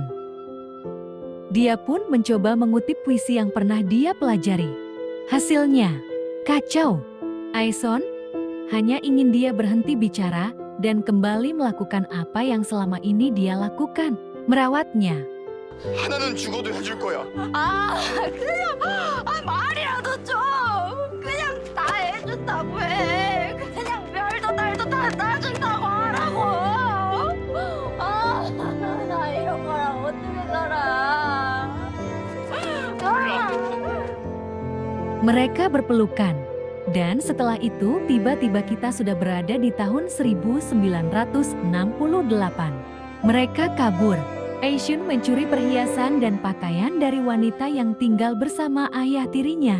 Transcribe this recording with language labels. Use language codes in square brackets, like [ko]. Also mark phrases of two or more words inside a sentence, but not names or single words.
[id] Dia pun mencoba mengutip puisi yang pernah dia pelajari. Hasilnya, kacau. Aison hanya ingin dia berhenti bicara dan kembali melakukan apa yang selama ini dia lakukan, merawatnya. [ko] 하나는 죽어도 해줄 거야. 말이라도 좀 그냥 다 해준다고 해. 그냥 별도 달도 다 따준다고 하라고. 나 이런 거랑 어떻게 살아? [id] Mereka berpelukan. Dan setelah itu tiba-tiba kita sudah berada di tahun 1968. Mereka kabur. Aishun mencuri perhiasan dan pakaian dari wanita yang tinggal bersama ayah tirinya.